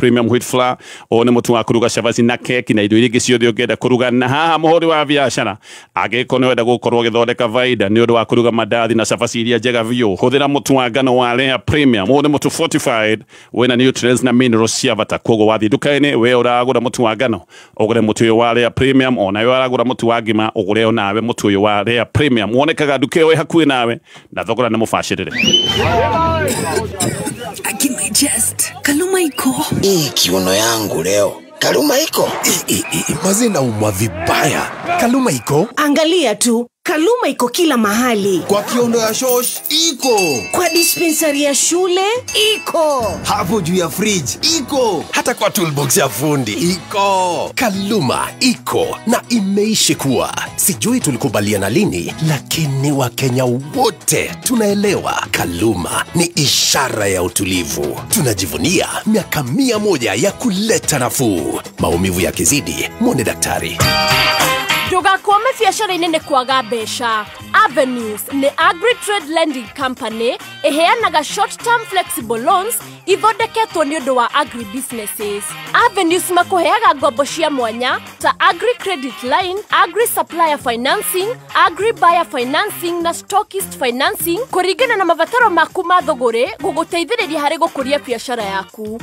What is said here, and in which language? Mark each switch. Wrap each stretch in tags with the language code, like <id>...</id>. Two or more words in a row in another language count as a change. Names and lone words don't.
<en>Premium wheat flour</en> <ki>o nĩ mũtu wa kũruga cabaci na keki na indo iria ingĩ ciothe ũngĩenda kũruga na haha mũhũri wa biacara angĩkorwo nĩ wenda gũkorwo ũgĩthondeka baida nĩ ũndũ wa kũruga mandathi na cabaci iria njega biũ hũthĩra mũtu wa ngano wa Rare Premium o nĩ mũtu fortified wĩna nutrients na minerals cia bata koguo wathiĩ nduka-inĩ we ũragũra mũtu wa ngano ũgũre mũtu ũyũ wa Rare Premium ona we ũragũra mũtu wa ngima ũgũre onawe mũtu ũyũ wa Rare Premium wonekaga nduka ĩyo ĩ hakuhĩ nawe na thogora nĩ mũbacĩrĩre</ki> <en>My chest.</en> <sw>Kaluma iko. Kiuno yangu leo. Kaluma iko. Mazina umwa vibaya. Kaluma iko. Angalia tu. Kaluma iko kila mahali. Kwa kiondo ya shosh iko. Kwa dispensary ya shule iko. Hapo juu ya fridge iko. Hata kwa toolbox ya fundi iko. Kaluma iko na imeishi kuwa. Sijui tulikubaliana lini, lakini Wakenya wote tunaelewa Kaluma ni ishara ya utulivu. Tunajivunia miaka 100 ya kuleta nafuu. Maumivu yakizidi, muone daktari.</sw> <ki>Ndũgakwame biacara-inĩ nĩ kwaga mbeca. Avenues nĩ Agri Trade Lending Company ĩheanaga</ki> <en>short term flexible loans</en> <ki>ithondeketwo nĩ ũndũ wa</ki> <en>agri businesses.</en> <ki>Avenues makũheaga ngombo cia mwanya ta Agri Credit Line, Agri Supplier Financing, Agri Buyer Financing na Stockist Financing kũringana na mabataro maku ma thũgũrĩ gũgũteithĩrĩria harĩ gũkũria biacara yaku.</ki>